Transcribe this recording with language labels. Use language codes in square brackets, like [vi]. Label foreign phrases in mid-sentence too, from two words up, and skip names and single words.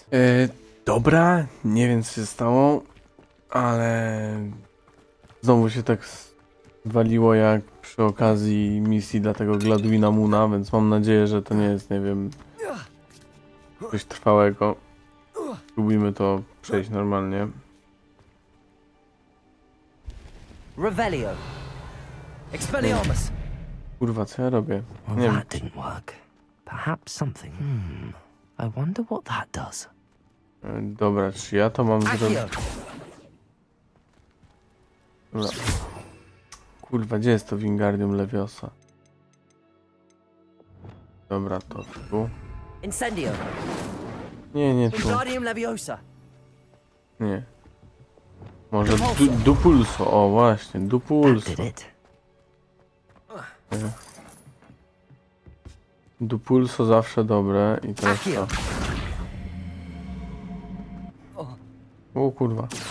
[pl] Dobra, nie wiem co się stało, ale znowu się tak waliło jak przy okazji misji dla tego Gladwina Moona, więc mam nadzieję, że to nie jest, nie wiem, coś trwałego. Spróbujmy to przejść normalnie. Revelio. Expelliarmus. Kurwa, co ja robię? [en] Well, [pl] Nie wiem. [en] that didn't work. Perhaps something. I wonder what that does. [pl] Dobra, czy ja to mam zrobić? Accio! Dobra. Kurwa, gdzie jest to Wingardium Leviosa? Dobra, to tu. Incendio! Nie tu. Wingardium Leviosa! Nie. Może Dupulso. O, właśnie, [en] That Dupulso. did it. [pl] Dupulso zawsze dobre. I teraz Accio! to. O kurwa.